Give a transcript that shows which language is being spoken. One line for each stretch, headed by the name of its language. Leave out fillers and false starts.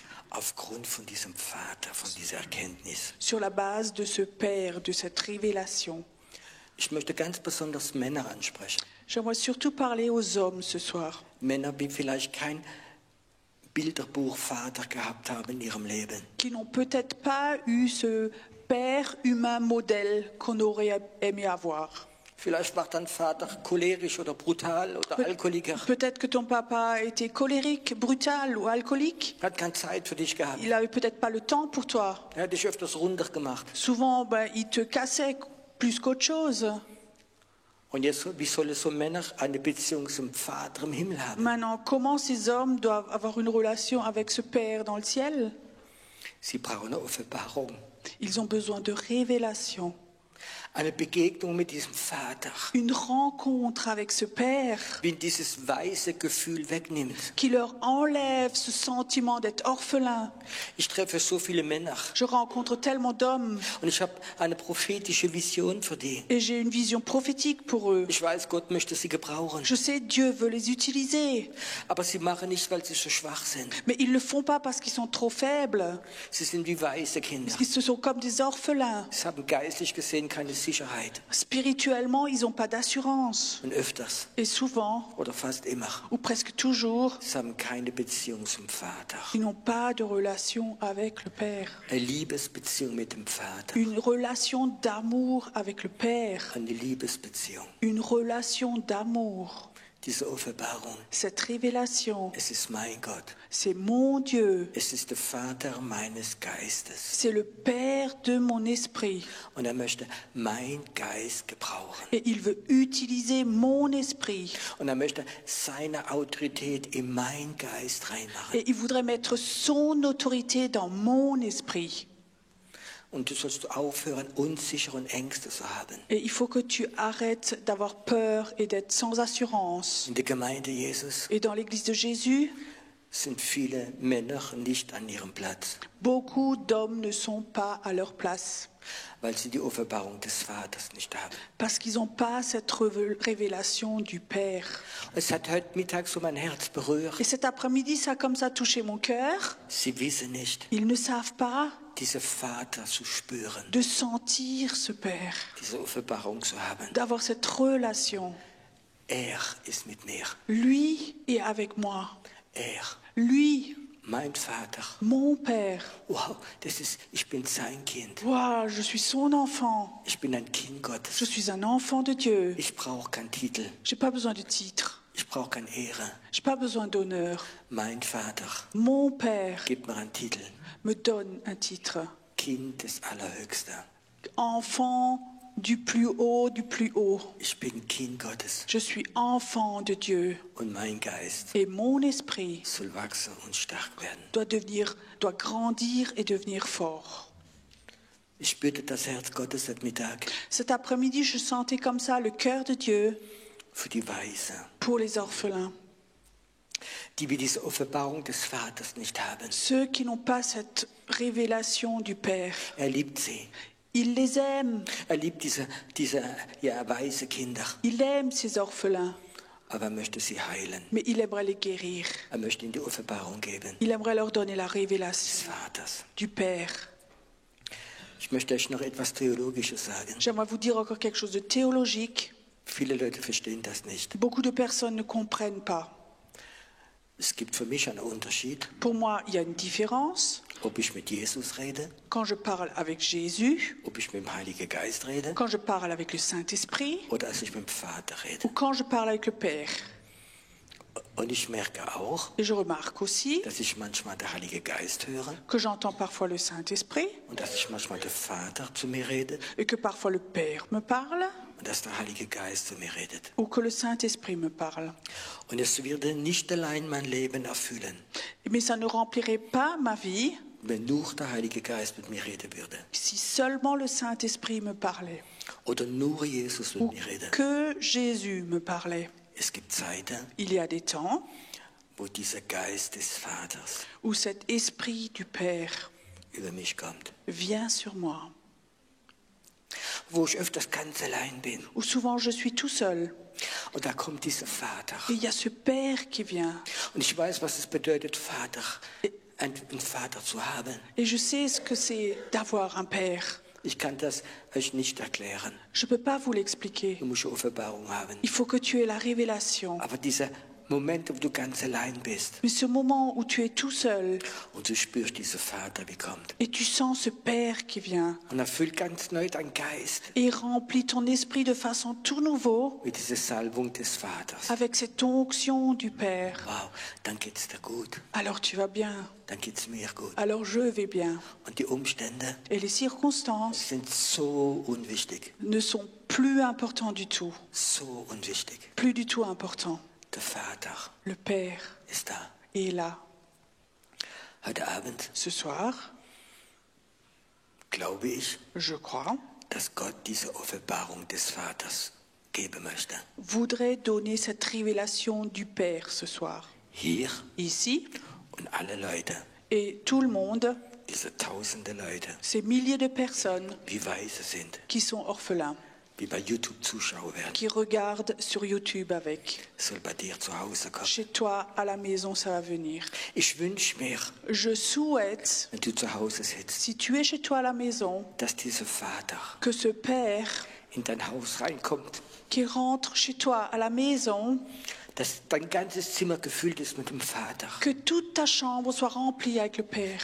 German: aufgrund von diesem Vater, von dieser Erkenntnis.
French: sur la base de ce Père, de cette révélation.
German: Ich möchte ganz besonders Männer ansprechen.
French: J'aimerais surtout parler aux hommes ce soir.
German: Männer, die vielleicht kein Bilderbuchvater gehabt haben in ihrem Leben.
French: Qui n'ont peut-être pas eu ce Père humain modèle qu'on aurait aimé avoir.
German: Vielleicht war dein Vater cholerisch oder brutal oder Alkoholiker.
French: Peut-être que ton papa était colérique, brutal ou alcoolique.
German: Hat keine Zeit für dich gehabt.
French: Il n'avait peut-être pas le temps pour toi.
German: Er hat dich öfters runtergemacht.
French: Souvent, il te cassait plus qu'autre chose.
German: Und jetzt, wie sollen so Männer eine Beziehung zum Vater im Himmel haben?
French: Maintenant, comment ces hommes doivent avoir une relation avec ce Père dans le ciel?
German: Sie brauchen eine Offenbarung.
French: Ils ont besoin de révélation.
German: Eine Begegnung mit diesem Vater,
French: Une rencontre avec ce Père
German: wie dieses weise Gefühl wegnimmt.
French: qui leur enlève ce sentiment d'être orphelin.
German: Ich treffe so viele Männer
French: Je rencontre tellement d'hommes
German: und ich habe eine prophetische Vision für die.
French: et j'ai une vision prophétique pour eux.
German: Ich weiß, Gott möchte sie gebrauchen,
French: Je sais, Dieu veut les utiliser,
German: aber sie machen nicht, weil sie so schwach sind.
French: mais ils ne le font pas parce qu'ils sont trop faibles,
German: Sie sind wie weise Kinder.
French: parce qu'ils se sont comme des orphelins.
German: Sie haben geistlich gesehen keine Sicherheit.
French: Spirituellement, ils n'ont pas d'assurance.
German: Und öfters
French: Et souvent,
German: oder fast immer,
French: ou presque toujours,
German: sie haben keine Beziehung zum Vater.
French: ils n'ont pas de relation avec le Père.
German: Eine Liebesbeziehung mit dem Vater.
French: Une relation d'amour avec le Père.
German: Eine Liebesbeziehung.
French: Une relation d'amour.
German: Diese Offenbarung,
French: Cette révélation,
German: es ist mein Gott.
French: c'est mon Dieu.
German: Es ist der Vater meines Geistes.
French: C'est le Père de mon esprit.
German: Und er möchte mein Geist gebrauchen.
French: Et il veut utiliser mon esprit.
German: Und er möchte seine Autorität in mein Geist reinmachen.
French: Et il voudrait mettre son autorité dans mon esprit.
German: Und du sollst aufhören, unsichere und Ängste zu haben.
French: Et il faut que tu arrêtes d'avoir peur et d'être sans assurance.
German: In der Gemeinde Jesus
French: Et dans l'église de Jésus,
German: sind viele Männer nicht an ihrem Platz,
French: beaucoup d'hommes ne sont pas à leur place.
German: weil sie die Offenbarung des Vaters nicht haben.
French: Parce qu'ils n'ont pas cette révélation du Père.
German: Es hat heute Mittag so mein Herz berührt.
French: Et cet après-midi, ça a comme ça touché mon cœur.
German: Sie wissen nicht,
French: Ils ne savent pas
German: diesen Vater zu spüren,
French: de sentir ce Père,
German: diese Offenbarung zu haben.
French: d'avoir cette relation.
German: Ist mit mir.
French: Lui est avec moi. Lui,
German: Mein Vater.
French: mon Père.
German: Wow, ich bin sein Kind.
French: Wow, je suis son enfant.
German: Ich bin ein Kind Gottes.
French: Je suis un enfant de Dieu.
German: Ich brauche keinen Titel.
French: Je n'ai pas besoin de titre.
German: Ich brauche keine Ehre.
French: Je n'ai pas besoin d'honneur.
German: Mein Vater
French: Mon Père
German: gibt mir einen Titel.
French: me donne un titre.
German: Kind des Allerhöchsten.
French: Enfant du plus haut, du plus haut.
German: Ich bin Kind Gottes.
French: Je suis enfant de Dieu.
German: Und mein Geist
French: Et mon esprit
German: soll wachsen und stark werden.
French: doit grandir et devenir fort.
German: Ich spürte das Herz Gottes heute Mittag
French: Cet après-midi, je sentais comme ça le cœur de Dieu
German: für die Weise,
French: pour les orphelins.
German: die wir diese Offenbarung des Vaters nicht haben.
French: Ceux qui n'ont pas cette révélation du Père.
German: Liebt sie.
French: Il les aime.
German: Liebt diese weise Kinder.
French: Il aime ces orphelins.
German: Aber möchte sie heilen.
French: Mais il aimerait les guérir.
German: Möchte ihnen die Offenbarung geben.
French: Il aimerait leur donner la
German: Des
French: révélation
German: Vaters.
French: du Père.
German: Ich möchte euch noch etwas Theologisches sagen.
French: J'aimerais vous dire encore quelque chose de théologique.
German: Viele Leute verstehen das nicht.
French: Beaucoup de personnes ne comprennent pas.
German: Es gibt für mich einen Unterschied,
French: Pour moi, il y a une différence
German: ob ich mit Jesus rede,
French: quand je parle avec Jésus,
German: ob ich mit dem Heiligen Geist rede
French: quand je parle avec le Saint-Esprit
German: oder als ich mit dem Vater rede.
French: ou quand je parle avec le Père.
German: Und ich merke auch,
French: Et je remarque aussi
German: dass ich manchmal den Heiligen Geist höre
French: que j'entends parfois le Saint-Esprit
German: und dass ich manchmal der Vater zu mir redet
French: et que parfois le Père me parle
German: und dass der Heilige Geist zu mir redet.
French: ou que le Saint-Esprit me parle.
German: Und es würde nicht allein mein Leben erfüllen,
French: Mais ça ne remplirait pas ma vie
German: wenn nur der Heilige Geist mit mir reden würde
French: si seulement le Saint-Esprit me parlait
German: oder nur Jesus mit
French: ou
German: mir redet.
French: que Jésus me parlait.
German: Es gibt Zeiten,
French: Il y a des temps
German: wo dieser Geist des Vaters
French: où cet esprit du Père
German: über mich kommt,
French: vient sur moi,
German: wo ich öfters ganz allein bin.
French: où souvent je suis tout seul.
German: Und da kommt dieser Vater.
French: Et il y a ce Père qui vient.
German: Und ich weiß, was es bedeutet, Vater, einen Vater zu haben.
French: Et je sais ce que c'est d'avoir un Père.
German: Ich kann das euch nicht erklären.
French: Je ne peux pas vous l'expliquer.
German: Du musst eine Offenbarung haben.
French: Il faut que tu aies la révélation.
German: Aber dieser Moment, wo du ganz allein bist
French: Mais ce moment où tu es tout seul
German: und du spürst diesen Vater, wie kommt.
French: et tu sens ce Père qui vient
German: Und erfüllt ganz neu deinen Geist
French: et remplit ton esprit de façon tout nouveau
German: mit dieser Salbung des Vaters.
French: avec cette onction du Père.
German: Wow, dann geht's dir gut.
French: Alors tu vas bien.
German: Dann geht's mir gut.
French: Alors je vais bien.
German: Und die Umstände
French: Et les circonstances
German: sind so unwichtig.
French: ne sont plus importantes du tout.
German: So unwichtig.
French: Plus du tout importants.
German: Der Vater
French: Le Père
German: ist da.
French: est là.
German: Heute Abend
French: Ce soir,
German: glaube ich,
French: je crois,
German: dass Gott diese Offenbarung des Vaters geben möchte.
French: voudrait donner cette révélation du Père ce soir.
German: Hier
French: Ici,
German: und alle Leute,
French: et tout le monde,
German: diese tausende Leute,
French: ces milliers de personnes
German: wie weise sind,
French: qui sont orphelins,
German: wie bei YouTube Zuschauer werden.
French: qui regardent sur YouTube avec.
German: Soll bei dir zu Hause kommen.
French: Chez toi, à la maison, ça va venir.
German: Ich wünsche mir,
French: Je souhaite,
German: wenn du zu Hause sitzt,
French: si tu es chez toi à la maison,
German: dass dieser Vater
French: que ce Père
German: in dein Haus reinkommt,
French: qui rentre chez toi à la maison,
German: dass dein ganzes Zimmer gefüllt ist mit dem Vater,
French: que toute ta chambre soit remplie avec le Père,